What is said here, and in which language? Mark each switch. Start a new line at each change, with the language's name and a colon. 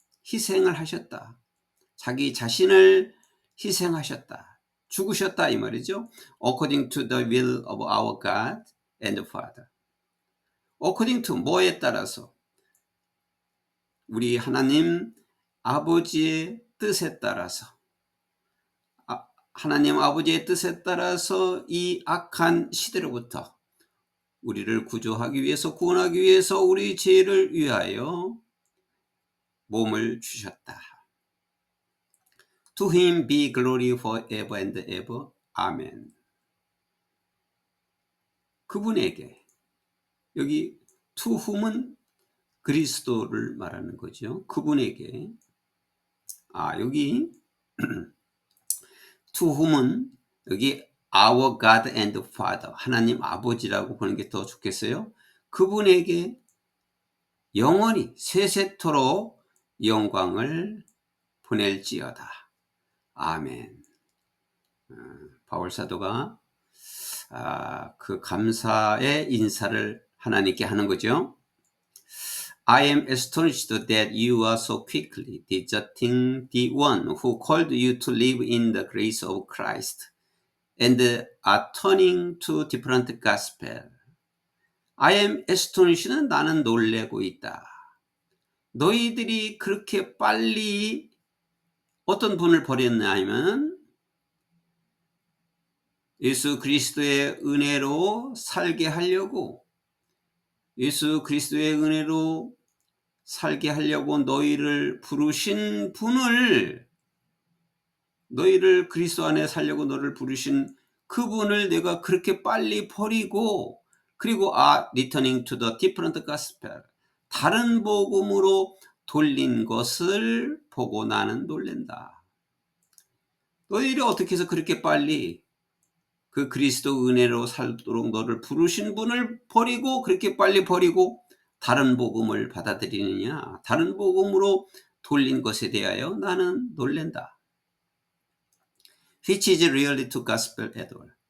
Korean: 희생을 하셨다. 자기 자신을 희생하셨다. 죽으셨다 이 말이죠.
English: According to the will of our God and Father. according to
Korean: 뭐에 따라서? 우리 하나님 아버지의 뜻에 따라서, 하나님 아버지의 뜻에 따라서 이 악한 시대로부터 우리를 구조하기 위해서, 구원하기 위해서 우리 죄를 위하여 몸을 주셨다.
English: To him be glory forever and ever.
Korean: 아멘. 그분에게, 여기
English: to whom
Korean: 은 그리스도를 말하는 거죠. 그분에게, 여기
English: to whom
Korean: 은 여기
English: our God and Father,
Korean: 하나님 아버지라고 보는 게 더 좋겠어요. 그분에게 영원히 세세토록 영광을 보낼지어다. 아멘. 바울 사도가 그 감사의 인사를 하나님께 하는 거죠.
English: I am astonished that you are so quickly deserting the one who called you to live in the grace of Christ and are turning to different gospel. I am astonished
Korean: 는 나는 놀래고 있다. 너희들이 그렇게 빨리 어떤 분을 버렸냐 하면 예수 그리스도의 은혜로 살게 하려고, 예수 그리스도의 은혜로 살게 하려고 너희를 부르신 분을, 너희를 그리스도 안에 살려고 너를 부르신 그분을 내가 그렇게 빨리 버리고, 그리고
English: returning to the different gospel,
Korean: 다른 복음으로 돌린 것을 보고 나는 놀랜다. 너희들이 어떻게 해서 그렇게 빨리 그 그리스도 은혜로 살도록 너를 부르신 분을 버리고, 그렇게 빨리 버리고 다른 복음을 받아들이느냐, 다른 복음으로 돌린 것에 대하여 나는 놀랜다.
English: Which is really to gospel at all.